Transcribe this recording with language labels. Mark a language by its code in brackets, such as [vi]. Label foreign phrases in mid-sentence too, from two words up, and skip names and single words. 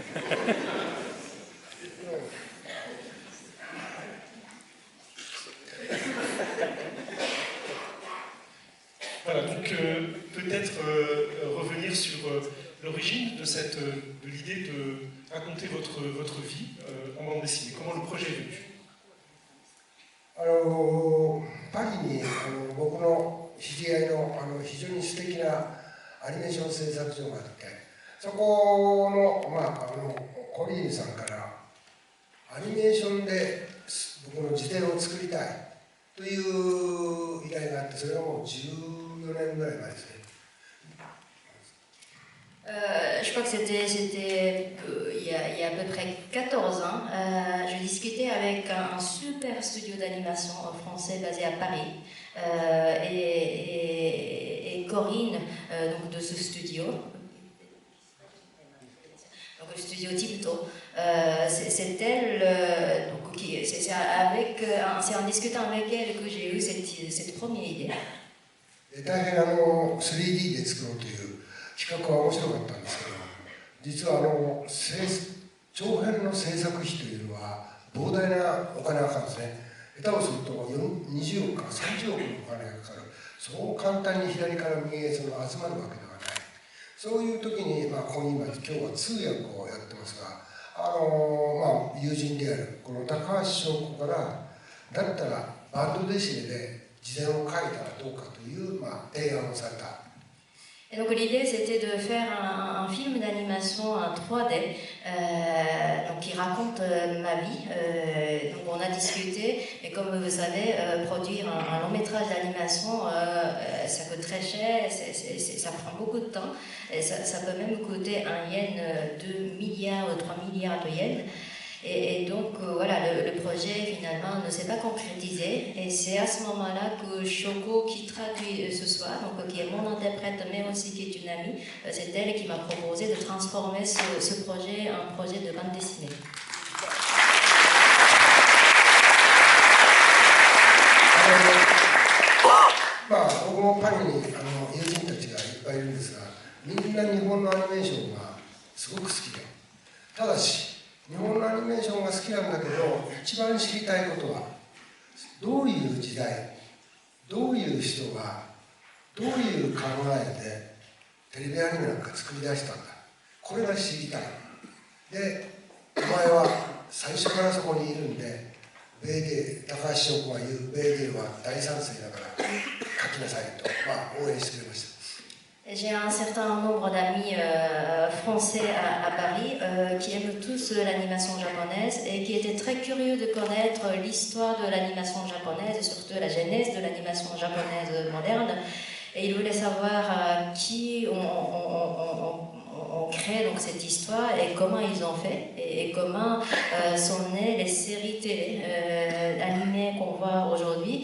[fr] Voilà, donc peut-être revenir sur l'origine de l'idée de raconter votre vie en bande dessinée. Comment le projet est venu? [ja] パリに僕の知り合いの非常に素敵なアニメーション制作所があって、そこの、コリーヌさんからアニメーションで僕の自伝を作りたいという依頼があって、それがもう14年ぐらい前ですね。 [fr] Je crois que c'était il y a à peu près 14 ans. Je discutais avec un super studio d'animation français basé à Paris. Et Corinne, donc de ce studio, donc le studio Tipto, c'est elle, c'est en discutant avec elle que j'ai eu cette première idée. [ja] 大変3D で作ろうという企画は面白かったんですけど、実は長編の制作費というのは膨大なお金がかかるんですね。下手をすると20億から30億のお金がかかる。そう簡単に左から右へ集まるわけではない。そういう時に、ここに今日は通訳をやってますが、友人であるこの高橋翔子からだったらバンドデシネで事前を書いたらどうかという、提案をされた。 [fr] Et donc l'idée c'était de faire un film d'animation en 3D donc qui raconte ma vie. Donc on a discuté, et comme vous savez, produire un long métrage d'animation, ça coûte très cher, ça prend beaucoup de temps, et ça peut même coûter un yen 2 milliards ou 3 milliards de yens. Et donc voilà, le projet finalement ne s'est pas concrétisé, et c'est à ce moment-là que Shoko, qui traduit ce soir, donc qui est mon interprète mais aussi qui est une amie, c'est elle qui m'a proposé de transformer ce projet en projet de bande dessinée. [ja] 僕もパリに友人たちがいっぱいいるんですが、みんな日本のアニメーションがすごく好きで、ただし日本のアニメーションが好きなんだけど、一番知りたいことはどういう時代、どういう人がどういう考えでテレビアニメなんか作り出したんだ、これが知りたい。で、お前は最初からそこにいるんで、ベイデー、高橋翔子が言うベイデーは大賛成だから書きなさいと、応援してくれました。 [fr] J'ai un certain nombre d'amis français à Paris qui aiment tous l'animation japonaise et qui étaient très curieux de connaître l'histoire de l'animation japonaise et surtout la genèse de l'animation japonaise moderne. Et ils voulaient savoir qui ont créé donc cette histoire et comment ils ont fait et comment sont nées les séries télé animées qu'on voit aujourd'hui.